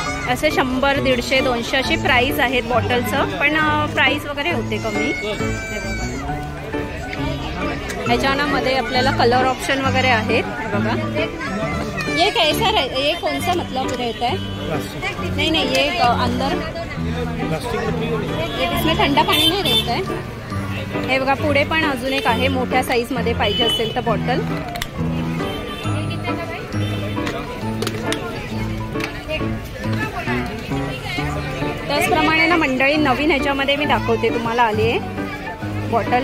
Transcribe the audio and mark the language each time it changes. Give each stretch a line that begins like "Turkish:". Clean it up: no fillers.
Marathi: असे 100, 150, 200 अशी प्राइस आहेत बॉटलचं, पण प्राइस वगैरे होते कमी. ह्याच्यामध्ये आपल्याला कलर ऑप्शन वगैरे आहेत.
Hindi: बघा, ये कैसा ये कौन सा मतलब रहता है? नहीं नहीं, ये अंदर ये इसमें ठंडा
Marathi: पाणी नाही
Hindi: रहता है.
Marathi: हे बघा, पुढे पण अजून एक आहे मोठ्या साईजमध्ये पाहिजे असेल तर बॉटल. त्याचप्रमाणे ना मंडळी नवीन ह्याच्यामध्ये मी दाखवते तुम्हाला आली आहे बॉटल.